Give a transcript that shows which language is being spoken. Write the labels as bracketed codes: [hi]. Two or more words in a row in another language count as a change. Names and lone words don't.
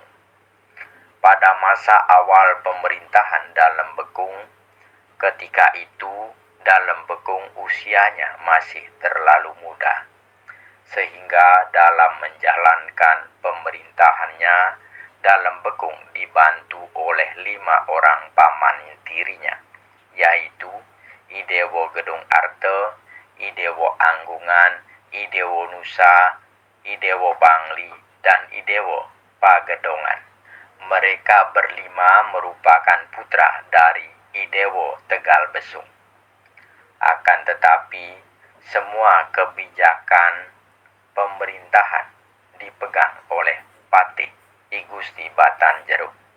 [id] Pada masa awal pemerintahan Dalem Bekung, ketika itu Dalem Bekung usianya masih terlalu muda, sehingga dalam menjalankan pemerintahannya, Dalem Bekung dibantu oleh 5 orang paman tirinya, yaitu I Dewo Gedung Arte, I Dewo Anggungan, I Dewo Nusa, I Dewo Bangli, dan I Dewo Pagedongan. Mereka berlima merupakan putra dari I Dewo Tegal Besung. Akan tetapi, semua kebijakan pemerintahan dipegang oleh Patih I Gusti Batanjeruk.